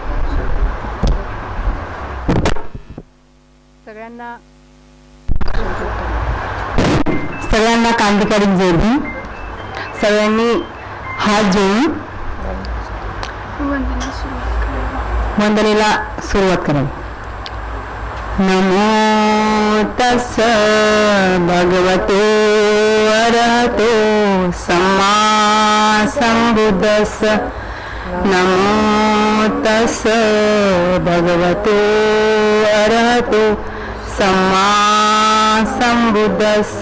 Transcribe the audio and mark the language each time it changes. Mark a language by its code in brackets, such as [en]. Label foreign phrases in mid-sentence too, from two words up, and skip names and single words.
[mr] सगळ्यांना क्रांतिकारी जय भीम. सगळ्यांनी हात जोडून वंदनेला सुरुवात करावी. [pi] नमो तस् भगवतो अरहतो सम्मा संबुद्धस्स. नमो तस् भगवतो अरहतो सम्मा संबुद्धस्स.